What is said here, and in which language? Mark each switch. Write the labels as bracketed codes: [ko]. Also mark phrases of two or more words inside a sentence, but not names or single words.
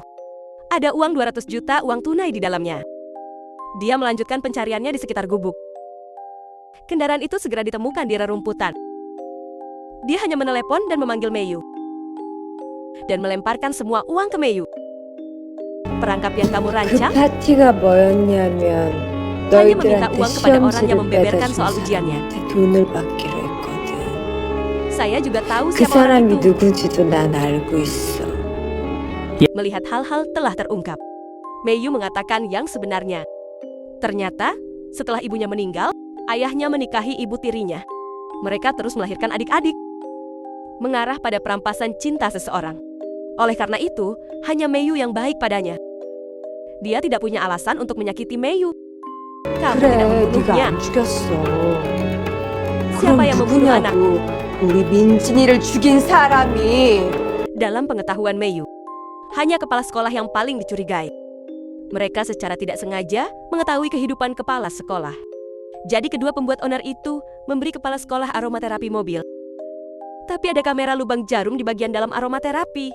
[id] Ada uang 200 juta uang tunai di dalamnya. Dia melanjutkan pencariannya di sekitar gubuk. Kendaraan itu segera ditemukan di rerumputan. Dia hanya menelepon dan memanggil Meiyu. Dan melemparkan semua uang ke Meiyu. Perangkap yang kamu rancang [ko] 그 파티가 뭐였냐면 [id] hanya meminta [ko] 너희들한테 [id] uang kepada orang yang [ko] 시험지를 [id] membeberkan [ko] 빼다 [id] soal [ko] 준 [id] ujiannya. [ko] 사람한테 돈을 받기로 했거든. [id] Saya juga tahu [ko] 그 [id] siapa orang [ko] 사람이 [id] itu. [ko] 누군지도 난 알고 있어. [id] Melihat hal-hal telah terungkap, Meiyu mengatakan yang sebenarnya. Ternyata, setelah ibunya meninggal, ayahnya menikahi ibu tirinya. Mereka terus melahirkan adik-adik. Mengarah pada perampasan cinta seseorang. Oleh karena itu, hanya Meiyu yang baik padanya. Dia tidak punya alasan untuk menyakiti Meiyu. Kamu tidak [ko] 그래, 네가 [id] membunuhnya. [ko] 안 죽였어. [id] siapa yang membunuh anakku. [ko] 우리 민진이를 죽인 사람이. [id] Dalam pengetahuan Meiyu, hanya kepala sekolah yang paling dicurigai. Mereka secara tidak sengaja mengetahui kehidupan kepala sekolah. Jadi kedua pembuat onar itu memberi kepala sekolah aromaterapi mobil. Tapi ada kamera lubang jarum di bagian dalam aromaterapi.